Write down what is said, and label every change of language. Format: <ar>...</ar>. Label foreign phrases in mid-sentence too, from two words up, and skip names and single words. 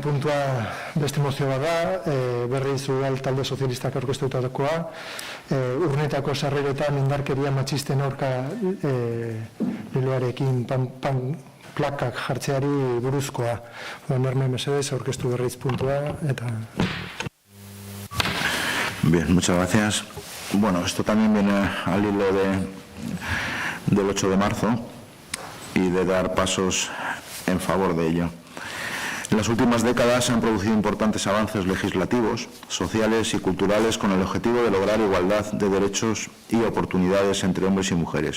<eu>puntua beste mozio bat da, berriz Udal talde sozialistak aurkeztutakoa, Urnietako sarreretan indarkeria matxisten aurka leloarekin plakak jartzeari buruzkoa. Herme, mesedez, aurkeztu berriz puntua eta...</eu> <es>Bien, muchas gracias. Bueno, esto también viene al hilo del 8 de marzo y de dar pasos en favor de ello. En las últimas décadas se han producido importantes avances legislativos, sociales y culturales con el objetivo de lograr igualdad de derechos y oportunidades entre hombres y mujeres.</es>